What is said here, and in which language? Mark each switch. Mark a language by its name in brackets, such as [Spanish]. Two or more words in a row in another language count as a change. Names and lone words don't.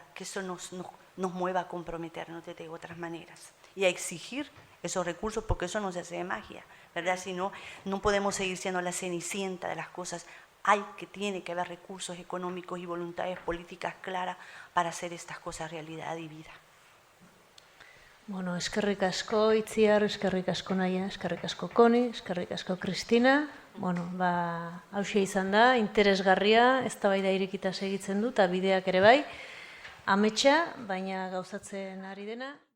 [Spanish] Que eso nos mueva a comprometernos de otras maneras y a exigir esos recursos, porque eso no se hace de magia, ¿verdad? Si no, no podemos seguir siendo la cenicienta de las cosas. Tiene que haber recursos económicos y voluntades políticas claras para hacer estas cosas realidad y vida. [Basque] Bueno, eskerrik asko Itziar, eskerrik asko Naia, eskerrik asko Koni, eskerrik asko Kristina. Bueno, hauxe izan da, interesgarria, eztabaida irekita segitzen du, eta bideak ere bai, ametsa, baina gauzatzen ari dena.